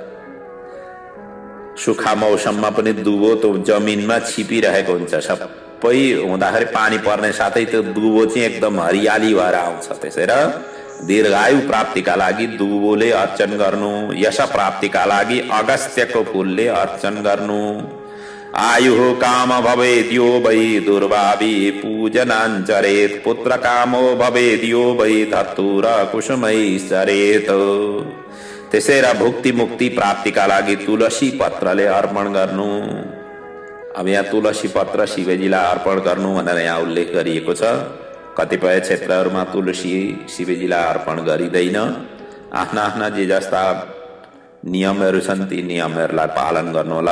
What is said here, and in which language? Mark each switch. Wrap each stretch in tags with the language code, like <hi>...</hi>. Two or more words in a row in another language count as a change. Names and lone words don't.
<ne>सुखा मौसममा पनि दुबो तो जमिनमा छिपिरहेको हुन्छ। सबै हुँदाखेरि पानी पर्ने साथै त्यो दुबो चाहिँ एकदम हरियाली भएर आउँछ। त्यसैले दीर्घायु प्राप्तिका लागि दुबोले अर्चन गर्नु, यश प्राप्तिका लागि अगस्त्यको फूलले अर्चन गर्नु।</ne> <sa>आयु काम भवेद्यो वै दुर्भावि पूजनाञ्चरेत्, पुत्र कामो भवेद्यो वै धतुर कुसुमै चरेत।</sa> <ne>त्यसै र भुक्ति मुक्ति प्राप्तिका लागि तुलसी पत्रले अर्पण गर्नु। अब यहाँ तुलसी पत्र शिवजीलाई अर्पण गर्नु भनेर यहाँ उल्लेख गरिएको छ। कतिपय क्षेत्रहरूमा तुलसी शिवजीलाई अर्पण गरिँदैन। आफ्ना आफ्ना जे जस्ता नियमहरू छन् ती नियमहरूलाई पालन गर्नुहोला।</ne>